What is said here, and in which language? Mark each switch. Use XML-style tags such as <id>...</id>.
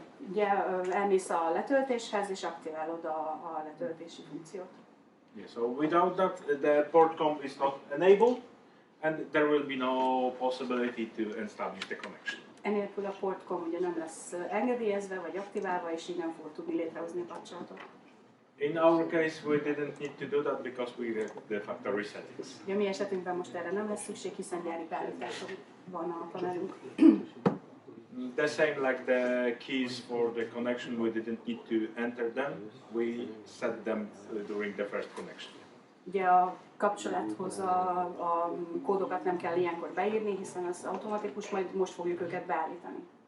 <hu>Ugye elmész a letöltéshez, és aktiválod a letöltési funkciót.</hu> <en>Yeah, so without that, the port comp is not enabled, and there will be no possibility to establish the connection.</en> <hu>Enélkül a portcom ugye nem lesz engedélyezve vagy aktiválva, és így nem fog tudni létrehozni a kapcsolatot.</hu> <en>In our case, we didn't need to do that because we have the factory settings.</en> <hu>Ja, mi esetünkben most erre nem lesz szükség, hiszen gyári beállításon van a panelünk.</hu> <en>The same like the keys for the connection, we didn't need to enter them. We set them during the first connection.</en> <hu>Ugye a kapcsolathoz a kódokat nem kell ilyenkor beírni, hiszen az automatikus, majd most fogjuk őket beállítani.</hu>